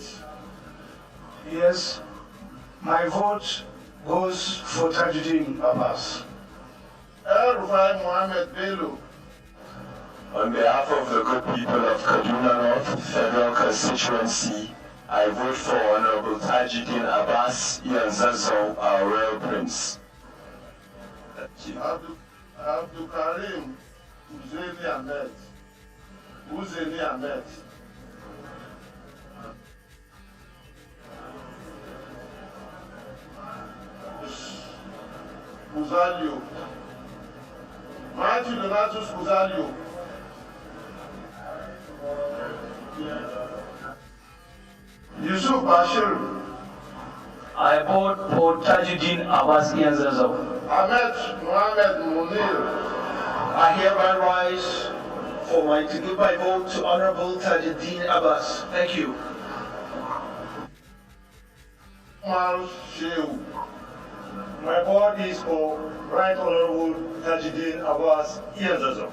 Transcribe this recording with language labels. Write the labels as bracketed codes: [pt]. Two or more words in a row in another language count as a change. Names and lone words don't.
[en] Yes, my vote goes for Tajuddin Abbas. El-Rufai Mohammed Bello. On behalf of the good people of Kaduna North Federal Constituency, I vote for Honorable Tajuddin Abbas Iyanzazo, our royal prince. Abdul Karim Husseini Ahmed. Husseini Ahmed. Uzalio. Matthew Donatus Uzalio. Yusuf Bashir. I vote for Tajuddin Abbas Iyanzazo. Ahmed Mohammed Munir. I hereby rise to give my vote to Honorable Tajuddin Abbas. Thank you. Umar Shehu. My vote is for Right Honorable Tajuddin Abbas Iyanzazo.